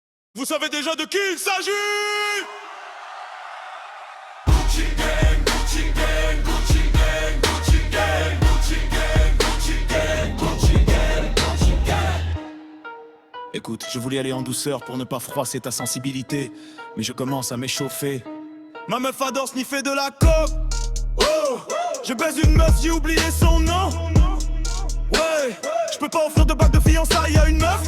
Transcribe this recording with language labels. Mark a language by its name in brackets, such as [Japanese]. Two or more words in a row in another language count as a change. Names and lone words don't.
[French] Vous savez déjà de qui il s'agit? [English] Gucci gang, Gucci gang, Gucci gang, Gucci gang, Gucci gang, Gucci gang, Gucci gang, Gucci gang. [French] Écoute, je voulais aller en douceur pour ne pas froisser ta sensibilité, mais je commence à m'échauffer. Ma meuf adore sniffer de la coke. Oh, je baise une meuf, j'ai oublié son nom. Ouais, je peux pas offrir de bague de fiançailles à une meuf.